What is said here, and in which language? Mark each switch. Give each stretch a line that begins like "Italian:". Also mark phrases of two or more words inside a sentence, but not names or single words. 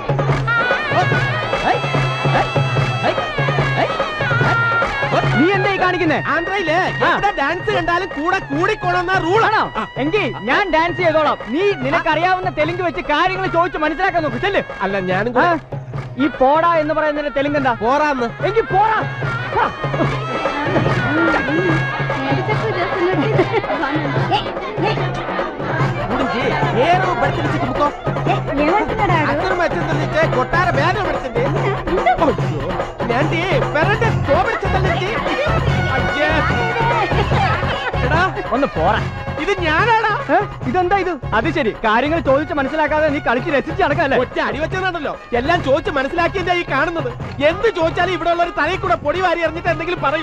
Malayalam: നീ എന്തായി കാണിക്കുന്നേ? ആന്ധ്രയില് ഡാൻസ് കണ്ടാലും കൂടെ കൂടിക്കോണമെന്ന റൂളാണോ? എങ്കിൽ ഞാൻ ഡാൻസ് ചെയ്തോളാം. നീ നിനക്കറിയാവുന്ന തെലുങ്ക് വെച്ച് കാര്യങ്ങൾ ചോദിച്ച് മനസ്സിലാക്കാൻ നോക്ക്. ചെല്ല്. അല്ല, ഞാനും ഈ പോടാ എന്ന് പറയുന്നതിന്റെ തെലുങ്ക് എന്താ? പോറാന്ന്. എങ്കിൽ പോടാ.
Telugu: కొట్టార బ్యాగ్ పడుతుంది.
Malayalam: ഒന്ന് പോറാ. ഇത് ഞാനാടാ. ഇതെന്താ ഇത്? അത് ശരി, കാര്യങ്ങൾ ചോദിച്ച് മനസ്സിലാക്കാതെ നീ കളിച്ച് രസിച്ച് നടക്കല്ലേ? ഒറ്റ അടിവെച്ചതാണല്ലോ. എല്ലാം ചോദിച്ച് മനസ്സിലാക്കിയ ഈ കാണുന്നത്. എന്ത് ചോദിച്ചാലും ഇവിടെ ഉള്ള ഒരു തലയിൽ കൂടെ പൊടി വാരി എറിഞ്ഞിട്ട് എന്തെങ്കിലും പറയൂ.